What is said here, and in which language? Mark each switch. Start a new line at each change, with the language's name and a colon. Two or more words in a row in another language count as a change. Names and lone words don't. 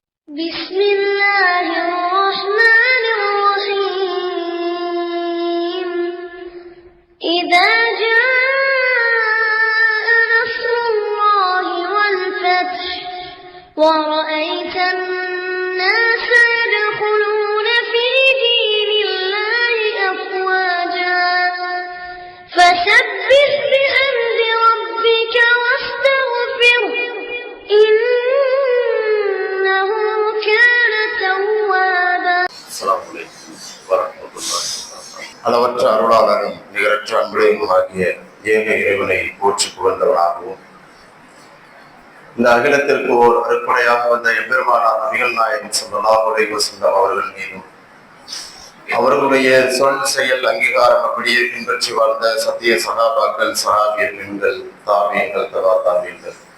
Arabic: بسم الله الرحمن الرحيم إذا جاء نصر الله والفتح ورأيت الناس يدخلون في دين الله أفواجا فسبح بحمد ربك واستغفره إنه كان توابا. السلام عليكم ورحمة الله وبركاته.
Tamil: அளவற்ற அருளாளரும் நிகரற்ற அன்புடையனுமாகிய ஏக இறைவனை போற்றி புகழ்ந்தவனாகவும் இந்த அகிலத்திற்கு ஓர் அறுப்படையாக வந்த எம்பெருமானார் நபிகள் நாயகம் ஸல்லல்லாஹு அலைஹி வஸல்லம் அவர்கள் மீதும் அவர்களுடைய சொல் செயல் அங்கீகாரம் அப்படியே பின்பற்றி வாழ்ந்த சத்திய சகாபாக்கள் சஹாபிய பெண்கள் தாபியங்கள் தவா தாபியங்கள்